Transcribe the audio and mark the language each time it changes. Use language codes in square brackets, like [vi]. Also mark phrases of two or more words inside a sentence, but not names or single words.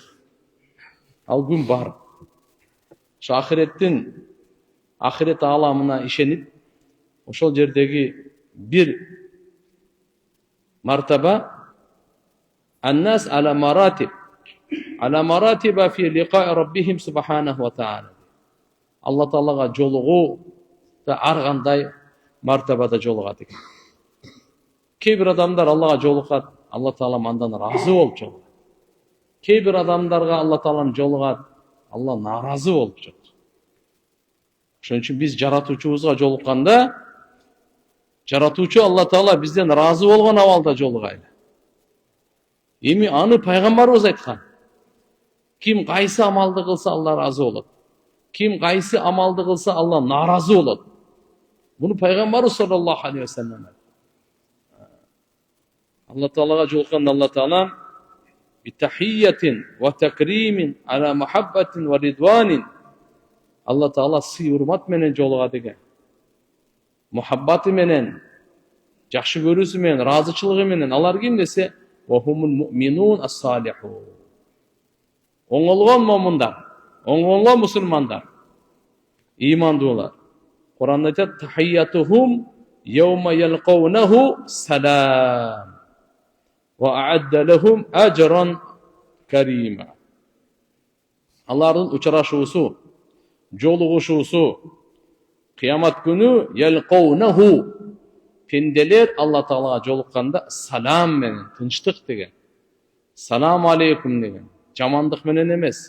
[ky] Ал күн бар. Ошо ахирет ааламына ишенип, ошол жердеги бир мартаба [ar] الناس على مراتب في لقاء ربهم سبحانه وتعالى. [ky] Алла таалага жолугуу да ар кандай мартабада жолугат экен. Кээ бир адамдар Аллага жолугат, Алла таала андан ыраазы болуп жолугат. Кээ бир адамдарга Алла тааланын жолугат, Алла наразы болуп жатат. Ошон үчүн биз жаратуучубузга жолукканда, жаратуучу Алла Таала бизден разы болгон абалда жолугайлы. Эми аны пайгамбарыбыз айткан. Ким кайсы амалды кылса Алла разы болот. Ким кайсы амалды кылса Алла наразы болот. Буну пайгамбарыбыз [ar] صلى الله عليه وسلم [ky] Алла Таалага жолукканда Алла Таала [ar] بتحية وتكريم على محبة ورضوان. [ky] Алла Таала сый урмат менен жолугат экен. Мухаббаты менен, жакшы көрүүсү менен, разычылыгы менен. Алар ким десе, [ar] وهم المؤمنون الصالحون. [ky] Оңолгон момундар, оңолгон мусулмандар, имандуулар. Кур'анда айтат: [ar] "تحيتهم يوم يلقونه سلام وأعد لهم أجرا كريما." [ky] Алардын учурашуусу, жолугушуусу кыямат күнү yalqawnahu, пенделер Алла Таалага жолукканда салам менен, тынчтык деген. [ar] سلام عليكم [ky] деген. Жамандык менен эмес.